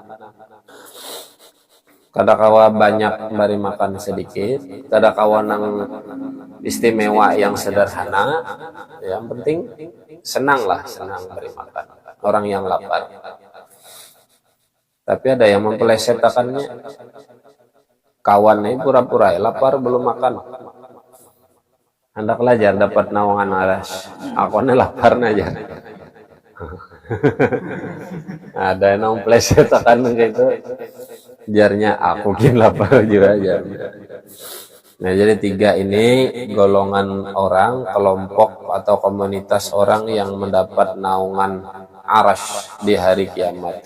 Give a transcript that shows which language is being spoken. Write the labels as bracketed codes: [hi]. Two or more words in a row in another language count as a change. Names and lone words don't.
[bjn] Kadakawa banyak bari makan sedikit, kadakawa nang istimewa yang sederhana, yang penting senang bari makan orang yang lapar. Tapi ada yang mempelesetkannya, kawannya pura-pura lapar belum makan. Hendak belajar dapat naungan aras, akunnya lapar aja. Ada yang mempelesetkan gitu, jarnya aku mungkin lapar juga aja. Nah, jadi 3 ini golongan orang, kelompok atau komunitas orang yang mendapat naungan arasy di hari kiamat.